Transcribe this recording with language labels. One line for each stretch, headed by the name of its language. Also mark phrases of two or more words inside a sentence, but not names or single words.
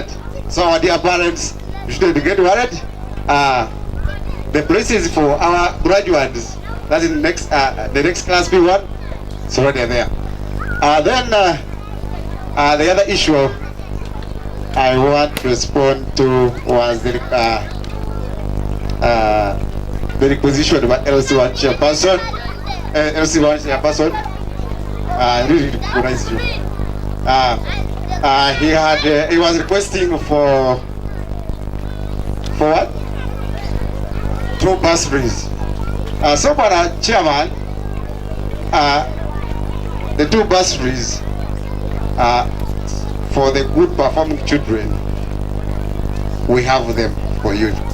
English: So our dear parents, you should get worried. The places for our graduates, that's in the next class P1, it's already there. Then the other issue I want to respond to was the requisition by LC1 chairperson. LC1 chairperson, I really recognize you. He was requesting for what? 2 bursaries. So for our chairman, the 2 bursaries for the good performing children, we have them for you.